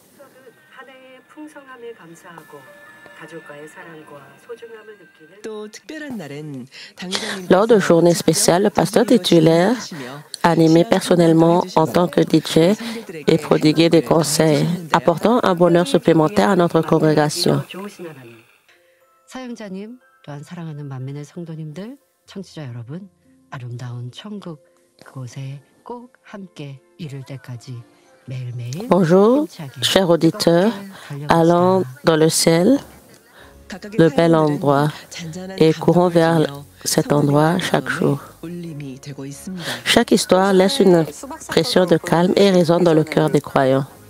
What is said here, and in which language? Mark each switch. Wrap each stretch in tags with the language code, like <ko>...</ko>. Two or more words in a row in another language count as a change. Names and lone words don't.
<fr>Lors de journées spéciales, le pasteur titulaire, animé personnellement en tant que DJ, et prodigué des conseils, apportant un bonheur supplémentaire à notre congrégation.</fr> <ko>사역자님, 또한 사랑하는 만민의 성도님들, 청취자 여러분, 아름다운 천국 그곳에 꼭 함께 이룰 때까지 매일매일</ko> <fr>Bonjour, chers auditeurs, allons dans le ciel, le bel endroit, et courons vers cet endroit chaque jour. Chaque histoire laisse une impression de calme et résonne dans le cœur des croyants.</fr>